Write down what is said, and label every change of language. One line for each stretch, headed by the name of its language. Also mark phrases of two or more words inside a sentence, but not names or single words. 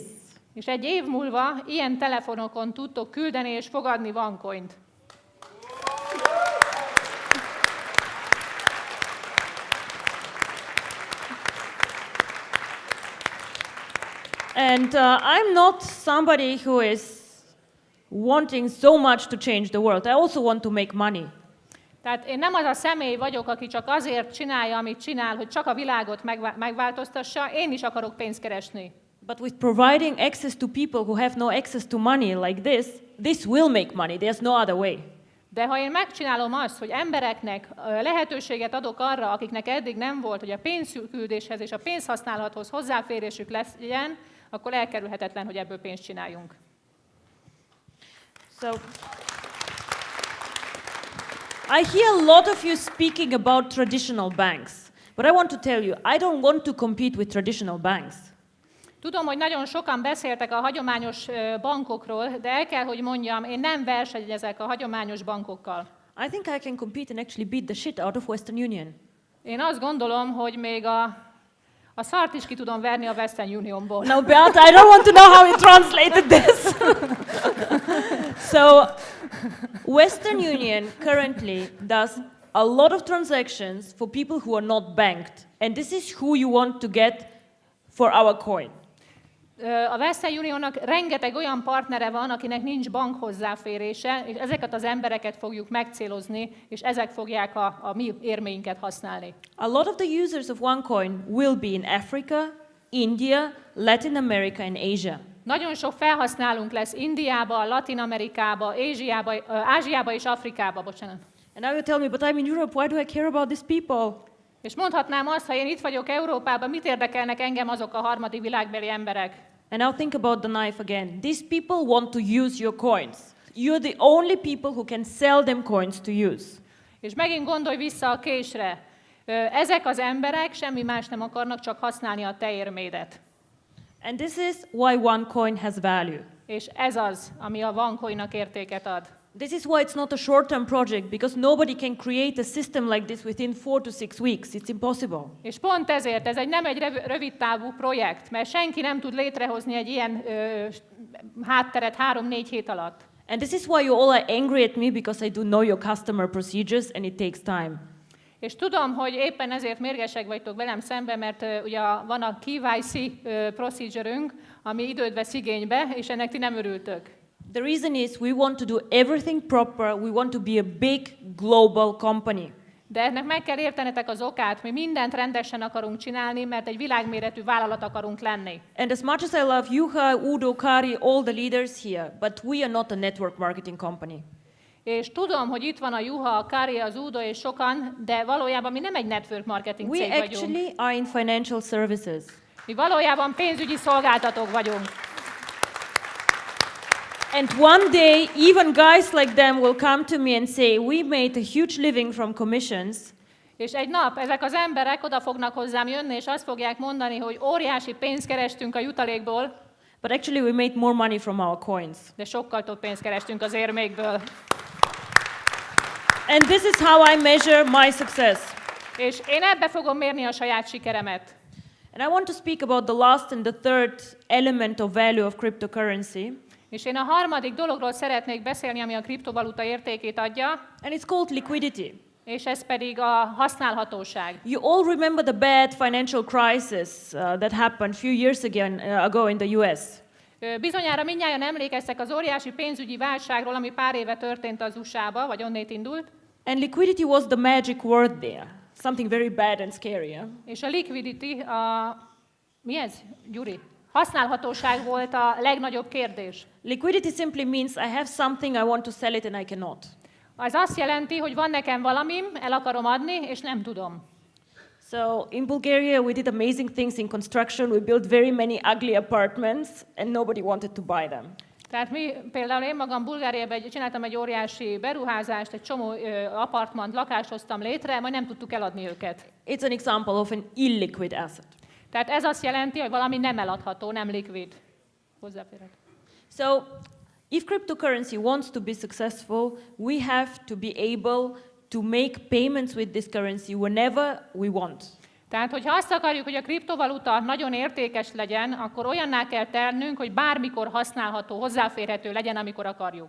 Hungarian: és egy év múlva ilyen telefonokon tudtok küldeni és fogadni OneCoint.
English: And I'm not somebody who is wanting so much to change the world. I also want to make money.
Hungarian: Tehát én nem az a személy vagyok, aki csak azért csinálja, amit csinál, hogy csak a világot megváltoztassa, én is akarok pénzt keresni.
English: But with providing access to people who have no access to money like this will make money. There's no other way.
Hungarian: De ha én megcsinálom azt, hogy embereknek lehetőséget adok arra, akiknek eddig nem volt, hogy a pénzküldéshez és a pénzhasználathoz hozzáférésük legyen, akkor elkerülhetetlen, hogy ebből pénzt csináljunk.
English: So, I hear a lot of you speaking about traditional banks, but I want to tell you, I don't want to compete with traditional banks.
Hungarian: Tudom, hogy nagyon sokan beszéltek a hagyományos bankokról, de el kell, hogy mondjam, én nem versenyezek a hagyományos bankokkal.
English: I think I can compete and actually beat the shit out of Western Union.
Hungarian: Én azt gondolom, hogy még a szart is ki tudom verni a Western Unionból.
English: Now, Beata, I don't want to know how you translated this. So, Western Union currently does a lot of transactions for people who are not banked. And this is who you want to get for our coin.
Hungarian: A Western Unionnak rengeteg olyan partnere van, akinek nincs bank hozzáférése, és ezeket az embereket fogjuk megcélozni, és ezek fogják a mi érméinket használni.
English: A lot of the users of OneCoin will be in Africa, India, Latin America and Asia.
Hungarian: Nagyon sok felhasználónk lesz Indiába, Latin Amerikába, Ázsiába és Afrikába, bocsánat.
English: And now you tell me, but I'm in Europe, why do I care about these people?
Hungarian: És mondhatnám azt, ha én itt vagyok Európában, mit érdekelnek engem azok a harmadik világbeli emberek?
English: And now think about the knife again. These people want to use your coins. You're the only people who can sell them coins to use.
Hungarian: És megint gondolj vissza a késre. Ezek az emberek semmi más nem akarnak, csak használni a te érmédet.
English: And this is why OneCoin has value.
Hungarian: És ez az, ami a OneCoinnak értéket ad.
English: This is why it's not a short-term project, because nobody can create a system like this within 4 to 6 weeks. It's impossible.
Hungarian: És pont ezért ez nem egy rövid távú projekt, mert senki nem tud létrehozni egy ilyen hátteret 3-4 hét alatt.
English: And this is why you all are angry at me, because I do know your customer procedures and it takes time.
Hungarian: És tudom, hogy éppen ezért mérgesek vagytok velem szemben, mert ugye van a
English: KYC procedure-
Hungarian: ünk, ami időt vesz igénybe, és ennek ti nem örültök.
English: The reason is we want to do everything proper. We want to be a big global company.
Hungarian: De ennek meg kell értenetek az okát, mi mindent rendesen akarunk csinálni, mert egy világméretű vállalat akarunk lenni.
English: And as much as I love Juha, Udo, Kari, all the leaders here, but we are not a network marketing company.
Hungarian: És tudom, hogy itt van a Juha, a Kari, az Udo és sokan, de valójában mi nem egy
English: network marketing
Hungarian: cég
English: We
Hungarian: vagyunk.
English: actually are in financial services.
Hungarian: Mi valójában pénzügyi szolgáltatók vagyunk.
English: And one day, even guys like them will come to me and say, we made a huge living from commissions.
Hungarian: És egy nap ezek az emberek oda fognak hozzám jönni, és azt fogják mondani, hogy óriási pénzt kerestünk a jutalékból,
English: But actually we made more money from our coins.
Hungarian: de sokkal több pénzt kerestünk az érmékből.
English: And this is how I measure my success.
Hungarian: És én ebbe fogom mérni a saját sikeremet.
English: And I want to speak about the last and the third element of value of cryptocurrency.
Hungarian: És én a harmadik dologról szeretnék beszélni, ami a kriptovaluta értékét adja,
English: And it's called liquidity.
Hungarian: és ez pedig a használhatóság.
English: You all remember the bad financial crisis that happened a few years ago in the US.
Hungarian: Bizonyára mindnyájan emlékeztek az óriási pénzügyi válságról, ami pár éve történt az USA-ba, vagy onnét indult.
English: And liquidity was the magic word there. Something very bad and scary. Yeah?
Hungarian: És a liquidity, mi ez, Gyuri? Használhatóság volt a legnagyobb kérdés.
English: Liquidity simply means I have something, I want to sell it and I cannot.
Hungarian: Az azt jelenti, hogy van nekem valamim, el akarom adni, és nem tudom.
English: So in Bulgaria we did amazing things in construction. We built very many ugly apartments and nobody wanted to buy them.
Hungarian: Tehát mi, például én magam Bulgáriában csináltam egy óriási beruházást, egy csomó apartmant, lakást hoztam létre, majd nem tudtuk eladni őket.
English: It's an example of an illiquid asset.
Hungarian: Tehát ez azt jelenti, hogy valami nem eladható, nem likvid. Hozzáférhető.
English: So if cryptocurrency wants to be successful, we have to be able to make payments with this currency whenever we want.
Hungarian: Tehát, hogyha azt akarjuk, hogy a kriptovaluta nagyon értékes legyen, akkor olyanná kell tennünk, hogy bármikor használható, hozzáférhető legyen, amikor akarjuk.